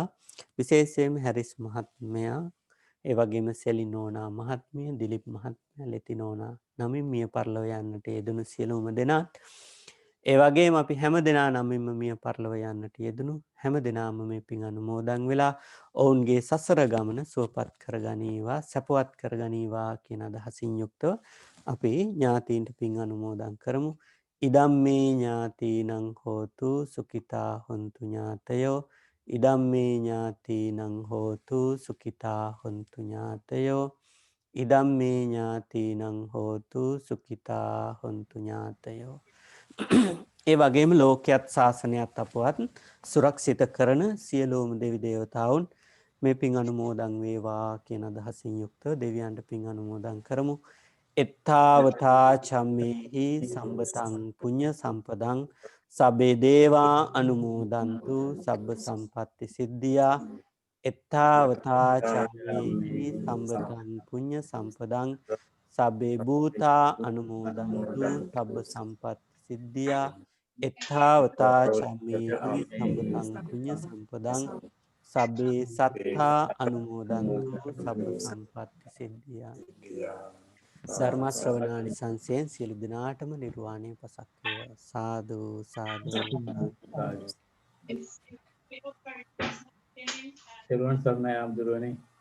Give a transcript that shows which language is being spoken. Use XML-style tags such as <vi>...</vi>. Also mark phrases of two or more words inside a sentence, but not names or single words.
<si>විශේෂයෙන්ම හැරිස් මහත්මයා, ඒ වගේම සෙලි නෝනා මහත්මිය, දිලිප් මහත්මයා, ලෙති නෝනා නමින් මිය පරලොව යන්නට යෙදුණු සියලුම දෙනාත්, ඒ වගේම අපි හැමදෙනා නමින්ම මිය පරලොව යන්නට යෙදුණු හැමදෙනාම මේ පින් අනුමෝදන් වෙලා ඔවුන්ගේ සසර ගමන සුවපත් කරගනීවා, සැපවත් කරගනීවා කියන අදහසින් යුක්තව අපි ඥාතීන්ට පින් අනුමෝදන් කරමු.</si> <pi>ඉදම්මේ ඥාතීනං හෝතු සුඛිතා හොන්තු ඥාතයෝ. ඉදම්මේ ඥාතීනං හෝතු සුඛිතා හොන්තු ඥාතයෝ. ඉදම්මේ ඥාතීනං හෝතු සුඛිතා හොන්තු ඥාතයෝ.</pi> <si>ඒ වගේම ලෝකයත් ශාසනයත් අපවත් සුරක්ෂිත කරන සියලුම දෙවි දේවතාවුන් මේ පින් අනුමෝදන් වේවා කියන අදහසින් යුක්තව දෙවියන්ට පින් අනුමෝදන් කරමු.</si> <pi>එත්තාවතා චම්මේහි සම්බතං පුඤ්ඤ සම්පදං සබ්බේ දේවා අනුමෝදන්තු සබ්බ සම්පatti සිද්ධියා. එත්තාවතා චම්මේහි සම්බදං පුඤ්ඤ සම්පදං සබ්බේ භූතා අනුමෝදන්තු සබ්බ සම්පත්ති සිද්ධියා එත්තාවතා චම්මේහි සම්බදං පුඤ්ඤ සම්පදං සබ්බේ සත්තා අනුමෝදන්තු සබ්බ සම්පත්ති සිද්ධියා</pi> <si>ධර්ම ශ්‍රවණානිසංසයෙන් සියලු දිනාටම නිර්වාණය පසක් වේවා</si> <pi>සාදු සාදු සාදු</pi> <en>Everyone, sir, I am Durrani.</en>